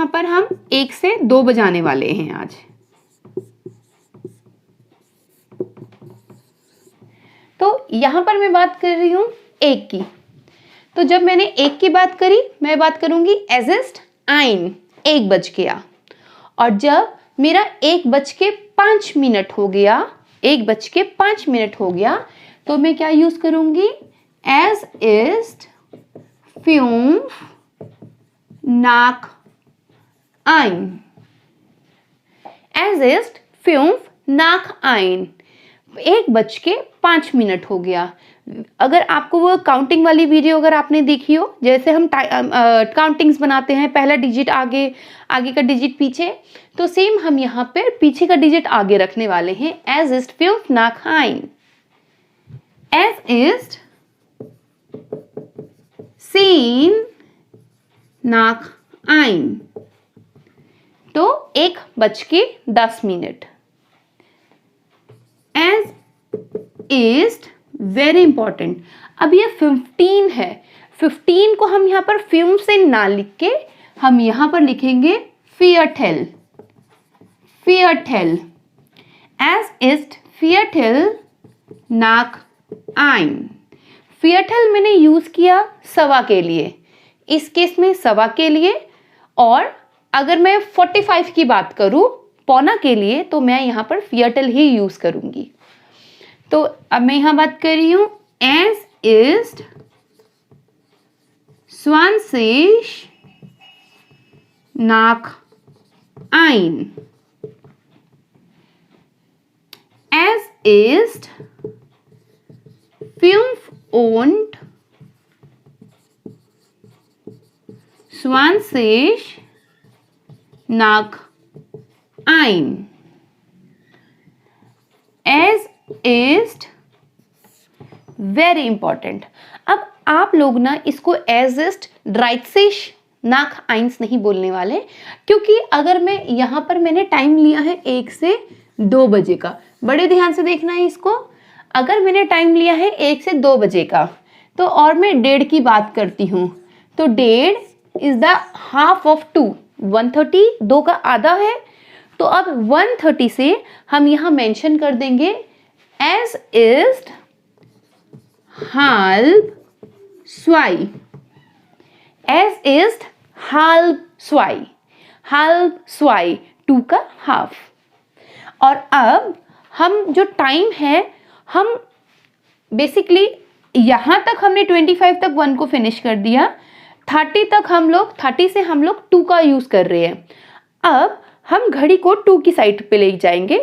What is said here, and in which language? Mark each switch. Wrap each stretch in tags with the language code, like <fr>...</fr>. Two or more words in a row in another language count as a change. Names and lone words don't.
<hi>पर हम 1 से 2 बजाने वाले हैं आज. तो यहाँ पर मैं बात कर रही हूँ 1 की. तो जब मैंने 1 की बात करी, मैं बात करूँगी</hi> <de>es ist ein,</de> <hi>1 बज गया. और जब मेरा 1:05 हो गया, 1:05 हो गया, तो मैं क्या यूज करूँगी,</hi> <de>es ist 5 nach 1. Es ist 5 nach 1.</de> <hi>1:05 हो गया. अगर आपको वो काउंटिंग वाली वीडियो अगर आपने देखी हो, जैसे हम काउंटिंग्स बनाते हैं, पहला डिजिट आगे, आगे का डिजिट पीछे, तो सेम हम यहाँ पर पीछे का डिजिट आगे रखने वाले हैं.</hi> <de>Es ist 5 nach 1. Es ist 10 nach 1.</de> <hi>तो 1:10.</hi> <de>es ist</de> <en>very important.</en> <hi>अब ये 15 है. 15 को हम यहाँ पर 5 से ना लिख के हम यहाँ पर लिखेंगे Viertel.</hi> <de>Viertel. Es ist Viertel nach 1.</de> <hi>Viertel मैंने यूज किया सवा के लिए, इस केस में सवा के लिए. और अगर मैं 45 की बात करूं पौना के लिए, तो मैं यहाँ पर Viertel ही यूज करूंगी. तो अब मैं यहाँ बात कर रही हूँ</hi> <de>es ist 20 nach 1. Es ist 25 nach 1.</de> <en>Es ist very important.</en> <hi>अब आप लोग ना इसको</hi> <de>es ist dreißig nach eins</de> <hi>नहीं बोलने वाले, क्योंकि अगर मैं यहाँ पर मैंने टाइम लिया है 1 से 2 बजे का, बड़े ध्यान से देखना है इसको। अगर मैंने टाइम लिया है 1 से 2 बजे का, तो और मैं 1:30 की बात करती हूँ, तो 1:30</hi> <en>is the half of 2,</en> <hi>1:30 2 का आधा है। तो अब 1:30 से हम यहाँ मेंशन कर देंगे</hi> <de>es ist halb 2. Es ist halb 2. halb 2</de> <hi>2 का हाफ। और अब हम जो टाइम है, हम बेसिकली यहाँ तक हमने 25 तक 1 को फिनिश कर दिया, 30 तक हम लोग 30 से हम लोग 2 का यूज़ कर रहे हैं। अब हम घड़ी को 2 की साइड पे ले जाएंगे।</hi>